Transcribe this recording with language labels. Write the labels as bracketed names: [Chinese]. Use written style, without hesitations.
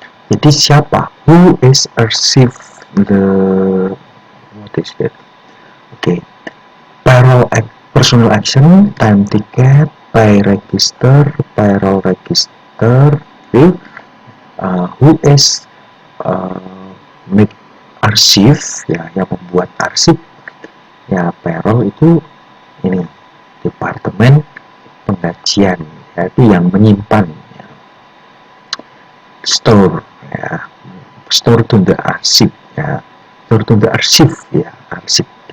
[English] Jadi siapa, who is archive the, what is that? Okay, payroll personal action, time ticket, pay register, payroll register. Okay. [Indonesian] Who is make arsip, ya, yang membuat arsip, ya, payroll itu ini departemen penggajian, ya, itu yang menyimpan, ya. [English] Store, ya, store to the arsip, ya, store to the arsip, ya, arsip.